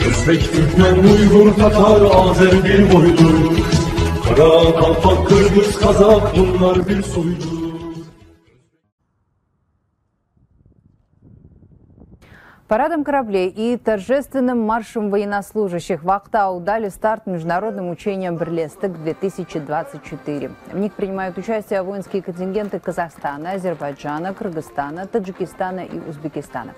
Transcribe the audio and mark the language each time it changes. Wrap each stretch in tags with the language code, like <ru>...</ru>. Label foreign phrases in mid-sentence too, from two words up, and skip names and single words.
<tr>Özbek, Türkmen, Uygur, Tatar, Azer bir boydur. Kara, Kalpak, Kırgız, Kazak bunlar bir soydur.</tr> <ru>Парадом кораблей и торжественным маршем военнослужащих в Актау дали старт международным учениям «Берлесток-2024». В них принимают участие воинские контингенты Казахстана, Азербайджана, Кыргызстана, Таджикистана и Узбекистана.</ru>